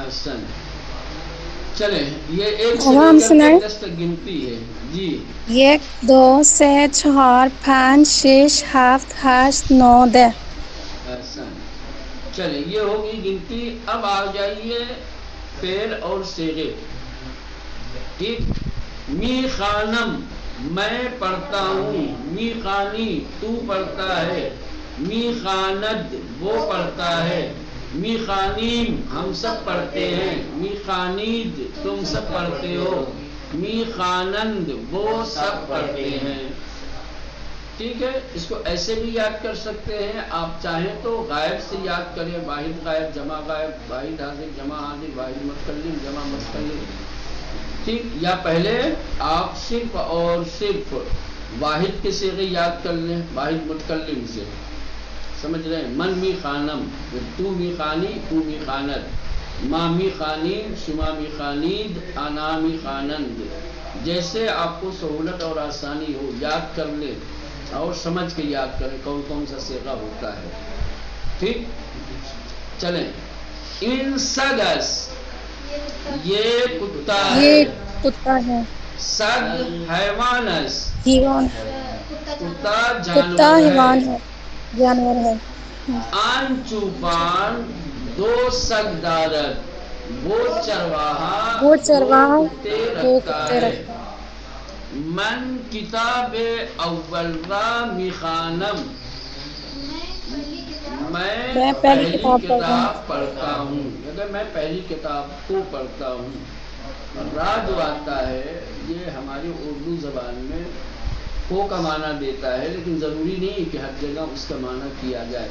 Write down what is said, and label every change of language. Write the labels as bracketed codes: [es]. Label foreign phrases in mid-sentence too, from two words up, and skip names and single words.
[ur] سن. چلیں. یہ 1 سے لے کر کے 10 تک گنتی ہے. جی. 1 2 3 4 5 6 7 8 9 10. سن. چلیں یہ ہوگی گنتی. اب آ جائیے فعل اور صیغے. ٹھیک. [fa] می خانم، [ur] میں پڑھتا ہوں. [fa] می خانی، [ur] تو پڑھتا ہے. [fa] می خاند، [ur] وہ پڑھتا ہے. [fa] می خانیم، [ur] ہم سب پڑھتے ہیں. [fa] می خانید، [ur] تم سب پڑھتے ہو. [fa] می خانند، [ur] وہ سب پڑھتے ہیں. ٹھیک ہے. اس کو ایسے بھی یاد کر سکتے ہیں، آپ چاہیں تو غائب سے یاد کریں. واحد غائب، جمع غائب، واحد حاضر، جمع حاضر، واحد متکلم، جمع متکلم. ٹھیک. یا پہلے آپ صرف اور صرف واحد کے صیغے یاد کر لیں واحد متکلم سے. سمجھ رہے ہیں؟ [fa] من می خانم، تو می خانی، تو می خاند. ما می خانیم، شما می خانید، انا می خانند. [ur] جیسے آپ کو سہولت اور آسانی ہو یاد کر لیں اور سمجھ کے یاد کریں کون کون سا صیغہ ہوتا ہے. ٹھیک. چلیں. [fa] ان سگس، [ur] یہ کتا ہے. یہ کتا ہے. [fa] سگ حیوانس، [ur] حیوان. کتا کتا جانور حیوان ہے. ہے، جانور ہے. [fa] آن چوپان، 2 سگ دارد، [ur] وہ چرواہا، وہ 2 چرواہا، کتے 2 رکھتا کتے ہے. رکھتا ہے. [fa] من کتاب اول را می خانم، [ur] میں پہلی کتاب پڑھتا ہوں. کتاب پڑھتا ہوں. اگر میں پہلی کتاب کو پڑھتا ہوں. را جو آتا ہے یہ ہماری اردو زبان میں کو کا معنی دیتا ہے، لیکن ضروری نہیں کہ ہر جگہ اس کا معنی کیا جائے.